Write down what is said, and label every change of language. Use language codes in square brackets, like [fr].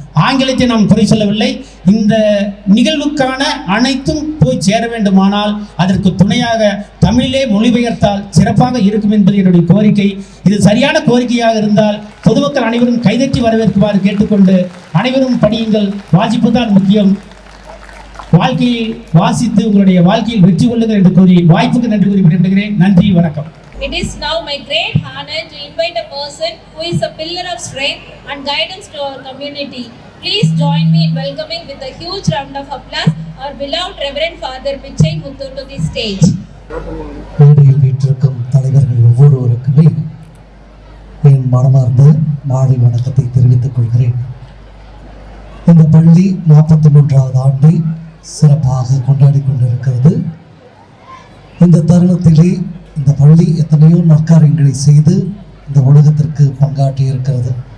[ta] ஆங்கிலத்தை நாம் குறை சொல்லவில்லை. இந்த நிகழ்வுக்கான அனைத்தும் போய் சேர வேண்டுமானால் அதற்கு துணையாக தமிழிலே மொழிபெயர்த்தால் சிறப்பாக இருக்கும் என்பது என்னுடைய கோரிக்கை. இது சரியான கோரிக்கையாக இருந்தால் பொதுமக்கள் அனைவரும் கைதட்டி வரவேற்குமாறு கேட்டுக்கொண்டு, அனைவரும் படியுங்கள், வாசிப்பு தான் முக்கியம், வாழ்க்கையை வாசித்து உங்களுடைய வாழ்க்கையில் வெற்றி கொள்ளுங்கள் என்று கூறி வாய்ப்புக்கு நன்றி கூறி விடைபெறுகிறேன். நன்றி, வணக்கம். [en] It is now my great honor to invite a person who is a pillar of strength and guidance to our community. Please join me in welcoming with a huge round of applause our beloved Reverend Father Pichai Muthu to the stage. [ta] மேடையில் வீற்றிருக்கும் தலைவர்கள் ஒவ்வொருவருக்குமே என் மனமார்ந்த மாலை வணக்கத்தை தெரிவித்துக் கொள்கிறேன். இந்த பள்ளி 43வது ஆண்டை சிறப்பாக கொண்டாடி கொண்டிருக்கிறது. இந்த தருணத்திலே இந்த பள்ளி எத்தனையோ நற்காரியங்களை செய்து இந்த உலகத்திற்கு பங்காற்றி இருக்கிறது.